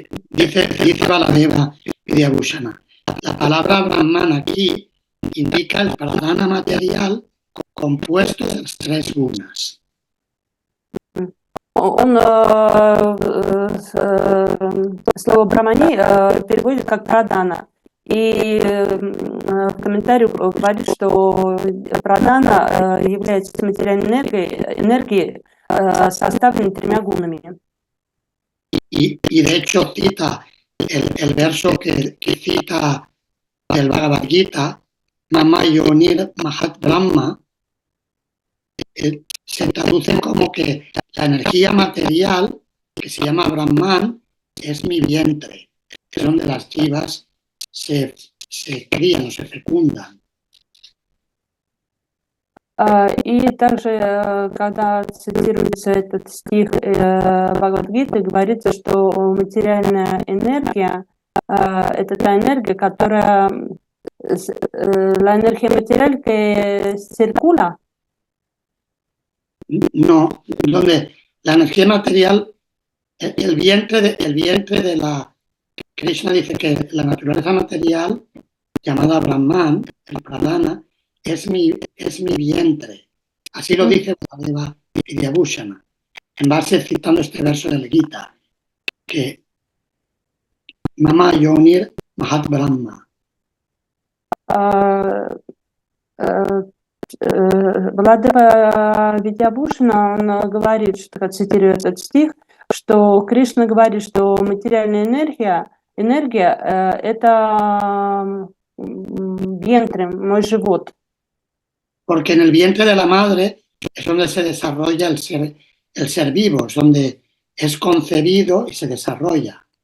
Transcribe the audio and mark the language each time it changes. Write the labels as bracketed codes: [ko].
[es] Dice Baladeva Vidyabhusana, la palabra Brahman aquí indica el pradhana material compuesto de las tres gunas. [ru] Он слово Брахмани переводит как прадана. И в комментарии говорит, что прадана является материальной энергией, составленной тремя гунами. [es] Y de hecho cita el verso que cita el Bhagavad Gita, Mama Yonir Mahat Brahma, se traduce como que la energía material, que se llama Brahman, es mi vientre, que es donde las jivas se crían o se fecundan. [ru] И также, когда цитируется этот стих Бхагавад-гиты, говорится, что материальная энергия – это та энергия, которая… [es] La energía material que circula. No, donde la energía material el vientre de la... Krishna dice que la naturaleza material, llamada Brahman, el Pradana, es mi vientre. Así lo dice Vasudeva Vidyabhushana, en base citando este verso del Gita, que Mama Yonir Mahat Brahma. [ru] Владыка Витябушина, он говорит, что, цитирую этот стих, что Кришна говорит, что материальная энергия это vientre, мой живот. [es] Porque en el vientre de la madre es donde se desarrolla el ser vivo, es donde es concebido y se desarrolla.